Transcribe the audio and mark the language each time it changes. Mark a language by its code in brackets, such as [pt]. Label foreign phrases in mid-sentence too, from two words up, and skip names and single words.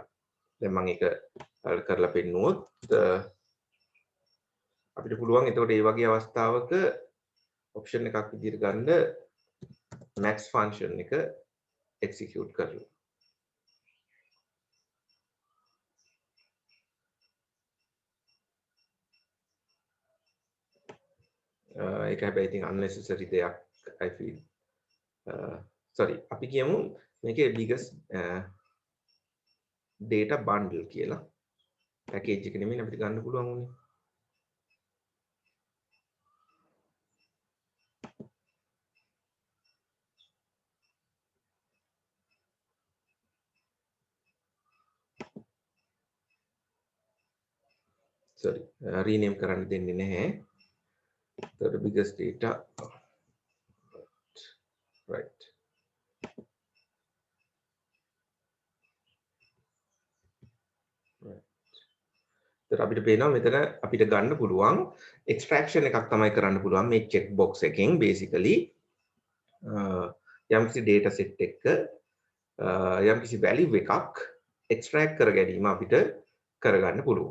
[si] දැන් මම ඒක කරලා පෙන්නුවොත් අපිට පුළුවන් එතකොට මේ වගේ අවස්ථාවක option එකක් විදිහට ගන්න [en] max function [si] එක execute කරලා. ඒක හැබැයි ඉතින් unnecessary දෙයක් [en] I feel. [si] sorry අපි කියමු මේකේ [en] biggest data bundle [si] කියලා. package එක නෙමෙයි අපිට ගන්න පුළුවන් උනේ. sorry rename කරන්න දෙන්නේ නැහැ. [en] the biggest data right [si] ඒත් අපිට පේනවා මෙතන අපිට ගන්න පුළුවන් extraction එකක් තමයි කරන්න පුළුවන් මේ [en] check box [si] එකෙන් basically යම්කිසි [en] data set [si] එකක යම්කිසි value එකක් extract කර ගැනීම අපිට කරගන්න පුළුවන්.